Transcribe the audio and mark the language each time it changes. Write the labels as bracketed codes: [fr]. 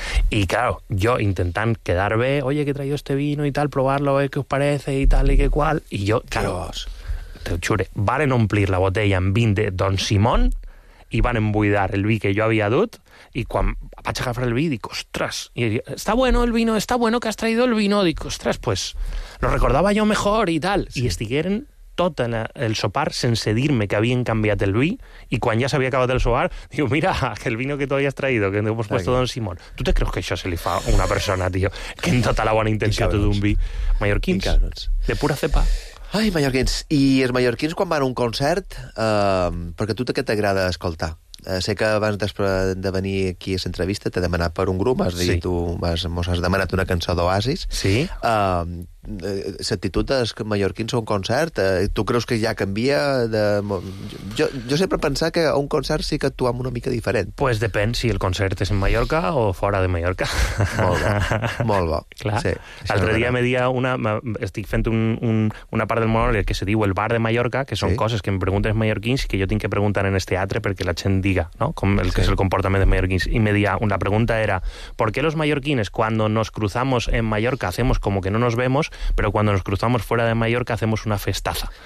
[ca] I, claro, jo intentant quedar bé, [es] oye, que he traído este vino y tal, probarlo, ¿qué os parece? Y tal, y que cual. [ca] I jo, claro, [es] Dios. [ca] Te ho xure. Varen omplir la botella amb vin de Don Simón i varen buidar el vi que jo havia dut, i quan vaig agafar el vi, dic, ostres, i [es] està bueno el vino, [ca] està bueno que has traído el vino. Dic, ostres, [es] pues, [ca] lo recordava jo mejor i tal. Sí. I estigueren... tot el sopar sense dir-me que havien canviat el vi, i quan ja s'havia acabat el sopar, diu, mira, [es] aquel vino que tu havies traído, que hemos puesto Don Simón. ¿Tú te crees que [ca] això se li fa a una persona, tío? Que en tota la bona intenció tot d'un vi. Mallorquins, de pura cepa. Ai, mallorquins. I els mallorquins quan van a un concert, perquè a tu què t'agrada escoltar? Sé que abans de venir aquí a l'entrevista t'he demanat per un grup, has dit, tu mos has demanat una cançó d'Oasis. Sí. L'actitud dels mallorquins a un concert, tu creus que ja canvia? Jo sempre pensar que a un concert sí que actuam una mica diferent. Pues depèn si el concert és en Mallorca o fora de Mallorca. Molt bo. Clar. Sí, l'altre dia estic fent una part del monòleg que se diu el bar de Mallorca, que són coses que em pregunten els mallorquins i que jo tinc que preguntar en el teatre perquè la gent diga, no? Com el que és el comportament dels mallorquins. I la pregunta era, [es] ¿por qué los mallorquines cuando nos cruzamos en Mallorca hacemos como que no nos vemos, pero cuando nos cruzamos fuera de Mallorca hacemos una festaza?